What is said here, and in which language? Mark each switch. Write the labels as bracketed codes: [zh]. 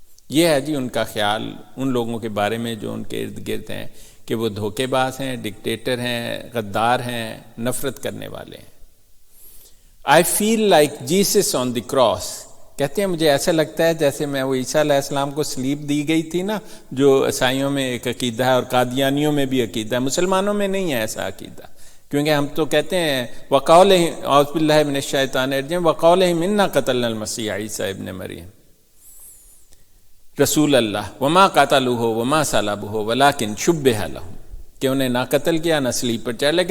[ur] یہ ہے جی ان کا خیال ان لوگوں کے بارے میں جو ان کے ارد گرد ہیں کہ وہ دھوکے باز ہیں، ڈکٹیٹر ہیں، غدار ہیں، نفرت کرنے والے ہیں. [en] I feel like Jesus on the cross. [ur] کہتے ہیں مجھے ایسا لگتا ہے جیسے میں وہ عیسیٰ علیہ السلام کو سلیب دی گئی تھی نا، جو عیسائیوں میں ایک عقیدہ ہے اور قادیانیوں میں بھی عقیدہ ہے، مسلمانوں میں نہیں ہے ایسا عقیدہ. کیونکہ ہم تو کہتے ہیں [ar] وَقَوْلِهِمْ اعوذ باللہ من الشیطان الرجیم وَقَوْلِهِمْ اِنَّا قَتَلْنَا الْمَسِیحَ عیسیٰ ابن مریم رسول اللہ وما قتلوہ وما صلبوہ ولکن شبہ لہم، [ur] کہ انہیں نہ قتل کیا نہ سلیب پر چڑھا.